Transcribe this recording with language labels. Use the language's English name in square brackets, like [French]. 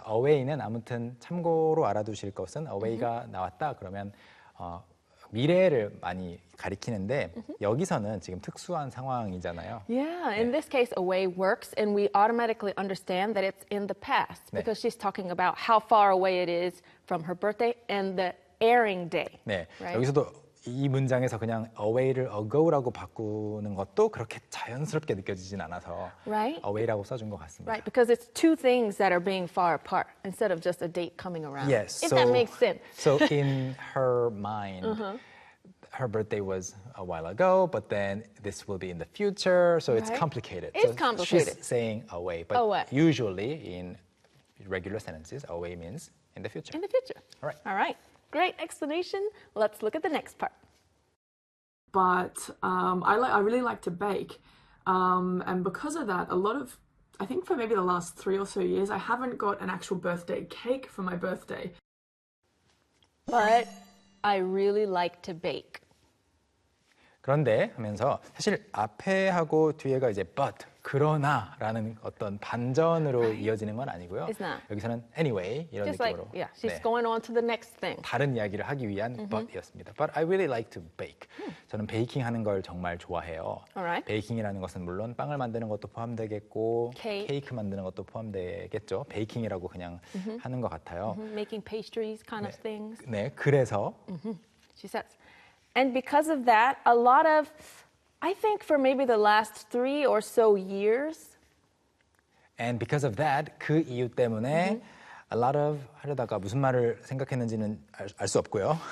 [Korean] away는 아무튼 참고로 알아두실 것은 away가 나왔다 그러면 미래를 많이 가리키는데 여기서는 지금 특수한 상황이잖아요. [English] Yeah, in [Korean] 네. [English] this case, away works, and we automatically understand that it's in the past because [Korean] 네. [English] she's talking about how far away it is from her birthday and the airing day. [Korean] 네, [English] right? [Korean] 여기서도 이 문장에서 그냥 away를 ago라고 바꾸는 것도 그렇게 자연스럽게 느껴지진 않아서 [English] right? [Korean] away라고 써준 것 같습니다. [English] Right, because it's two things that are being far apart instead of just a date coming around. Yes, if so, that makes sense. So in her mind, her birthday was a while ago, but then this will be in the future, so it's complicated. It's so complicated. She's saying away, but usually in regular sentences, away means in the future. In the future. All right. All right. Great explanation. Let's look at the next part. But I really like to bake. And because of that, I think for maybe the last three or so years, I haven't got an actual birthday cake for my birthday. But I really like to bake. [Korean] 그런데 하면서 사실 앞에 하고 뒤에가 이제 but, 그러나 라는 어떤 반전으로 이어지는 건 아니고요. [English] It's not. [Korean] 여기서는 anyway 이런 [English] Just [Korean] 느낌으로. [English] Like, yeah, she's [Korean] 네. [English] going on to the next thing. [Korean] 다른 이야기를 하기 위한 but이었습니다. [English] But I really like to bake. [Korean] 저는 베이킹 하는 걸 정말 좋아해요. [English] Alright. [Korean] 베이킹이라는 것은 물론 빵을 만드는 것도 포함되겠고 케이크 만드는 것도 포함되겠죠. 베이킹이라고 그냥 하는 것 같아요. [English] Making pastries kind [Korean] 네. [English] of things. [Korean] 네, 그래서 [English] She says, And because of that, a lot of, I think for maybe the last three or so years. And because of that, [Korean] 그 이유 때문에 [English] a lot of, [Korean] 하려다가 무슨 말을 생각했는지는 알 수 없고요.